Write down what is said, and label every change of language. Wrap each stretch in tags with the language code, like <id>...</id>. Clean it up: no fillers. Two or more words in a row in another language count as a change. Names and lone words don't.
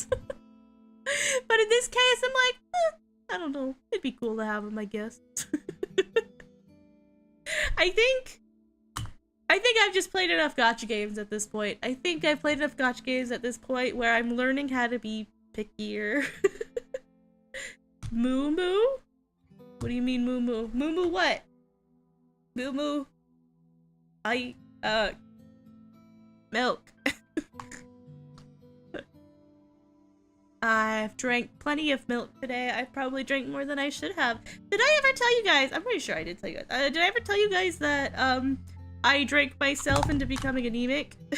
<en>But in this case, I'm like, I don't know, it'd be cool to have them, I guess. I think I've just played enough gacha games at this point. I think I've played enough gacha games at this point where I'm learning how to be pickier. Moo moo? What do you mean moo moo? Moo moo what? Moo moo? Milk. I've drank plenty of milk today. I probably drank more than I should have. Did I ever tell you guys? I'm pretty sure I did tell you guys. Did I ever tell you guys that, I drank myself into becoming anemic?</en>